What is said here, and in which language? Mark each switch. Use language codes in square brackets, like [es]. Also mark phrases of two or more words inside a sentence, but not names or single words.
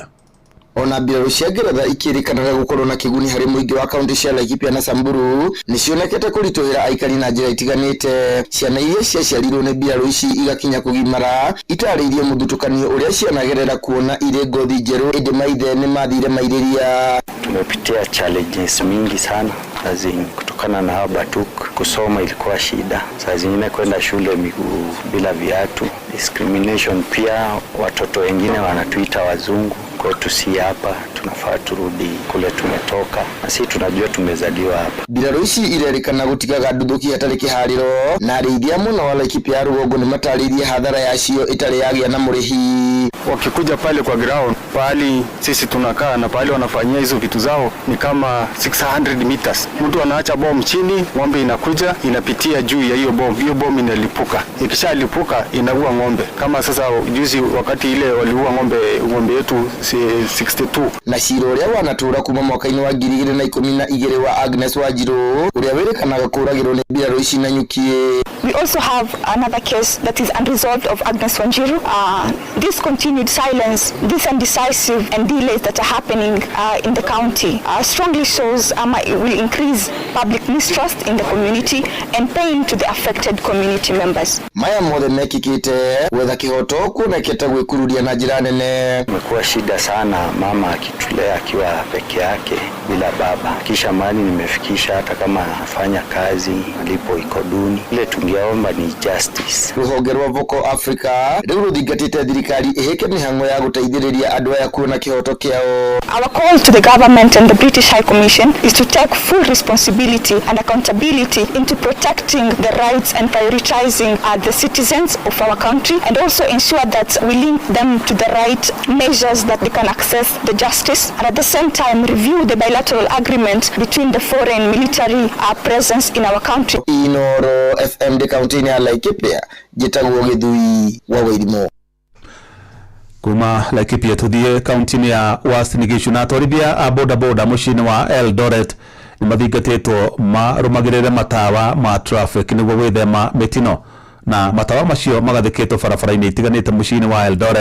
[ki] Ona mbirarũ cia Ngeretha ikĩrĩkanaga gũkorwo na kĩguni harĩ mũingĩ wa kaunti cia Laikipia na Samburu nĩ cionekete kũritũhĩra aikari na njĩra itiganĩte. Ciana iria ciaciarirwo nĩ mbirarũ ici igakinya kũgimara itarĩirie mũthutũkanio ũrĩa cianagerera kuona irĩ ngothi njerũ ĩndĩ maithe nĩ mathire mairĩria. [sw] Tumepitia challenges mingi sana kutokana na hapa Batuk. Kusoma ilikuwa shida, saa zingine kwenda shule miguu bila viatu, discrimination pia, watoto wengine wanatuita wazungu. Kwetu si hapa, tunafaa turudi kule tumetoka, na sisi tunajua tumezaliwa hapa. [ki] Mbirarũ ici irerikana gũtigaga nduthoki hatarĩ kĩharĩro na arĩithia mũno wa Laikipia Rũgongo nĩ matarĩirie hathara yacio itarĩ yagĩa na mũrĩhi. [sw] Wakikuja pale kwa ground, pahali sisi tunakaa na pahali wanafanyia hizo vitu zao ni kama 600 meters. Mtu anaacha bomu chini, ng'ombe inakuja inapitia juu ya hiyo bomu. Hiyo bomu inalipuka. Ikishalipuka inaua ng'ombe. Kama sasa juzi wakati ile waliua ng'ombe yetu 62. [ki] Na ciro ũrĩa wanatũra kuma mwaka-inĩ wa 2012 wa Agnes Wanjiru ũrĩa wĩrĩkanaga kũragĩrwo nĩ mbirarũ ici na nyuki. [en] We also have another case that is unresolved of Agnes Wanjiru. This continued silence, this indecisive and delays that are happening in the county strongly shows it will increase public mistrust in the community and pain to the affected community members. [ki] Maya mothe mekikite wetha kihoto kuonekete gwĩkururia na njĩra nene. [sw] Imekuwa shida sana mama akitulea akiwa peke yake bila baba. Kisha mali nimefikisha hata kama anafanya kazi malipo iko duni. Ile tungeomba ni justice. [ki] Rũhonge rwa Vocal Africa rĩu rũthingatĩte thirikari ĩhĩke mĩhang'o ya gũteithĩrĩria andũ aya kuona kĩhoto kĩao. [en] Our call to the government and the British High Commission is to take full responsibility and accountability into protecting the rights and prioritizing the citizens of our country, and also ensure that we link them to the right measures that they can access the justice, and at the same time review the bilateral agreement between the foreign military presence in our country. [ki] Inoro FM de county ya Laikipia Gitagwo Githui wa Wairimu. Kuma Laikipia tuthie kaunti ya Uasin Gishu na atwarithia a bodaboda muciini wa Eldoret ni mathingatĩtwo marũmagĩrĩre matawa ma traffic nĩguo gwĩthema mĩtino, na matawa macio magathĩkĩtwo barabara-inĩ itiganĩte muciini wa Eldoret.